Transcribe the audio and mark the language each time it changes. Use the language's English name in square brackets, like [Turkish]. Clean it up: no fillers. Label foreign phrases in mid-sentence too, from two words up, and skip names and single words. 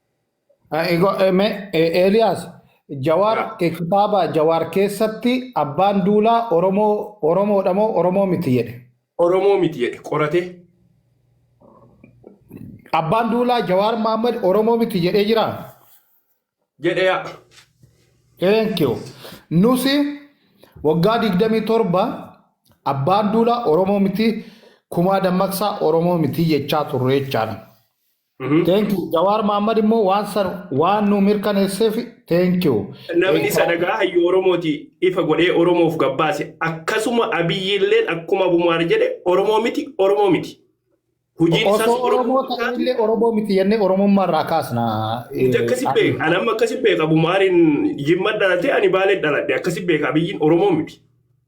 [Oromo] Eliyaas Jawaar kitaaba Jawaar keessatti abbaan duulaa Oromoodha moo Oromoo miti jedhe. Oromoo miti jedhe qoratee. Abbaan duulaa Jawaar Mohaammed Oromoo miti jedhee jira. Jedhe yaa. [English] Thank you. [Oromo] Nusi waggaa 27 abbaan duulaa Oromoo miti kumaa dammaqsaa Oromoo miti jechaa turre jechaadha. [English] Thank you. [Oromo] Jawaar Mohaammed immoo waan nu mirkaneesseef [English] thank you. [Oromo] Namni sadagaa hayyu Oromooti ifa godhee Oromoof gabbaase akkasuma Abiyyiilleen akkuma Abummaar jedhe Oromoo miti. Hojiin isaas Oromoo ta'ellee Oromoo miti jennee Oromummaa irraa kaasna. Akkasi beeka. Ani amma akkasi beeka Abummaariin Jimma dhalatee ani Baalee dhaladhe akkasi beeka Abiyyiin Oromoo miti.